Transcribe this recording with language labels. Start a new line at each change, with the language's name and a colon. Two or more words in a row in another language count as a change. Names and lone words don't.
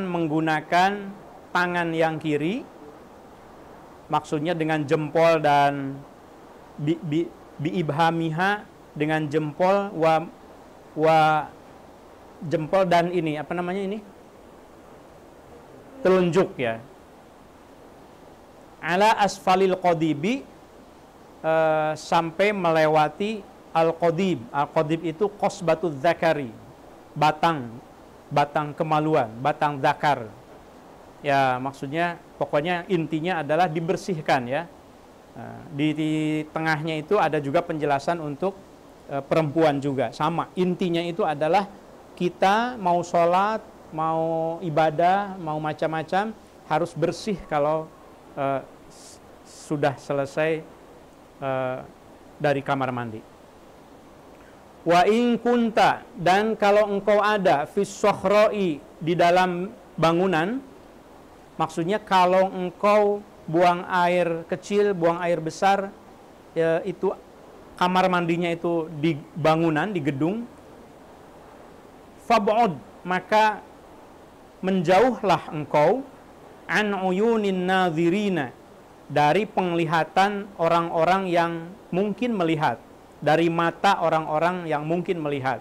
Indonesian: menggunakan tangan yang kiri, maksudnya dengan jempol dan
Arabic: bi ibhamiha,
Indonesian: dengan jempol, wa jempol dan ini apa namanya ini, telunjuk ya,
Arabic: ala asfalil qadibi,
Indonesian: sampai melewati al-qadib. Al-qadib itu
Arabic: qasbatuz zakari,
Indonesian: batang kemaluan, batang zakar. Ya, maksudnya pokoknya intinya adalah dibersihkan ya. Di tengahnya itu ada juga penjelasan untuk perempuan juga. Sama, intinya itu adalah kita mau sholat, mau ibadah, mau macam-macam, harus bersih kalau sudah selesai dari kamar mandi.
Arabic: Wa in kunta,
Indonesian: dan kalau engkau ada
Arabic: fis sohroi,
Indonesian: di dalam bangunan, maksudnya kalau engkau buang air kecil, buang air besar, ya, itu kamar mandinya itu di bangunan, di gedung, fab'ud, maka menjauhlah engkau
Arabic: an uyunin nadhirina,
Indonesian: dari penglihatan orang-orang yang mungkin melihat, dari mata orang-orang yang mungkin melihat.